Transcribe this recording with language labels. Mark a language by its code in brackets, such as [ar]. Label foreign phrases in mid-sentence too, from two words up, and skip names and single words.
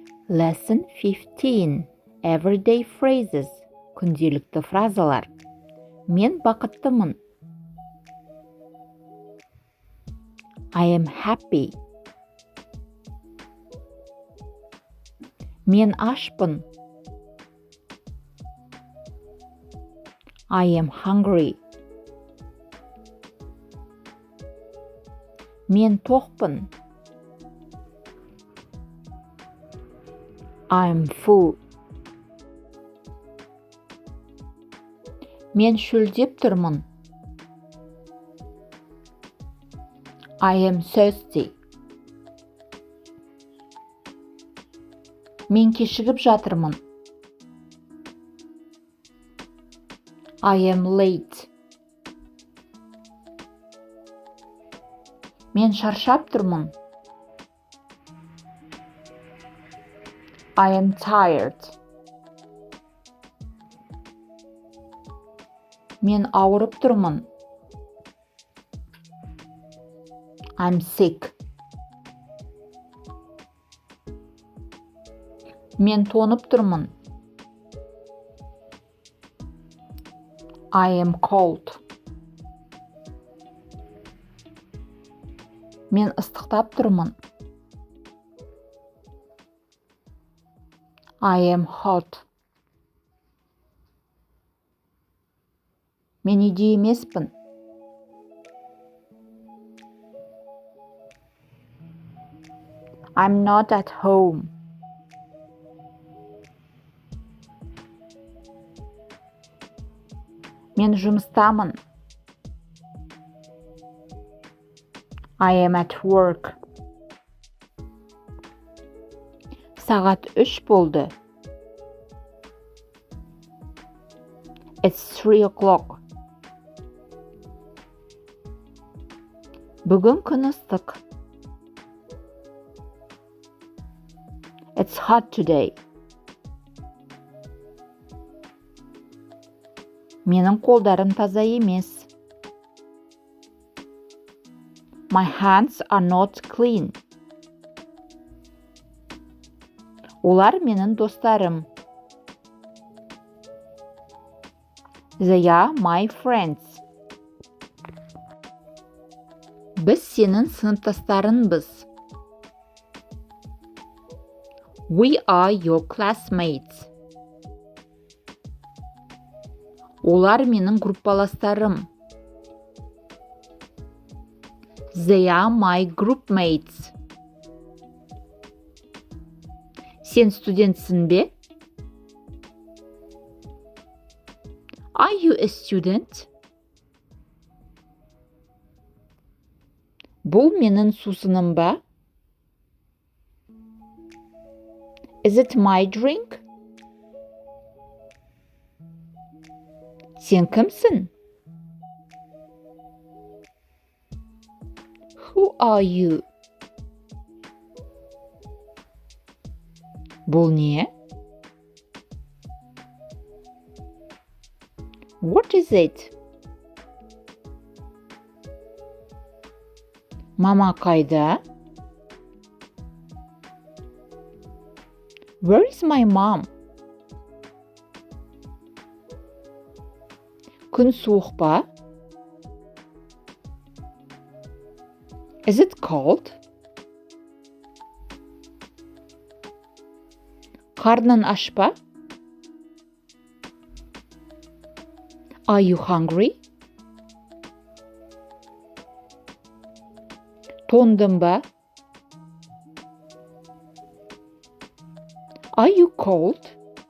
[en] Lesson 15. Everyday phrases. [kk] Күнделікті фразалар. Мен бақыттымын. [en] I am happy. [kk] Мен ашпын. [en] I am hungry. [kk] Мен тоқпын. [en] I am full. [kk] Мен шөлдеп тұрмын. [en] I am thirsty. [kk] Мен кешігіп жатырмын. [en] I am late. [kk] Мен шаршап тұрмын. [en] I am tired. [kk] Мен ауырып тұрмын. [en] I'm sick. [kk] Мен тоңып тұрмын. [en] I am cold. [kk] Мен ыстықтап тұрмын. [en] I am hot. [kk] Мен үйде емеспін. [en] I'm not at home. [kk] Мен жұмыстамын. [en] I am at work. [kk] Сағат 3 болды. [en] It's 3 o'clock. [kk] Бүгін күн ыстық. [en] It's hot today. [kk] Менің қолдарым таза емес. [en] My hands are not clean. [kk] Олар менің достарым. [en] They are my friends. [kk] Біз сенің сыныптастарыңбыз. [en] We are your classmates. [kk] Олар менің группаластарым. [en] They are my groupmates. [kk] Сен студентсің бе? [en] Are you a student? [kk] Бұл менің сусыным ба? [en] Is it my drink? [kk] Сен кімсің? [en] Who are you? [kk] Бұл не? [en] What is it? [kk] Мама қайда? [en] Where is my mom? [kk] Күн суық па? [en] Is it cold? [kk] Қарның аш па? [en] Are you hungry? [kk] Тоңдың ба? [en] Are you cold?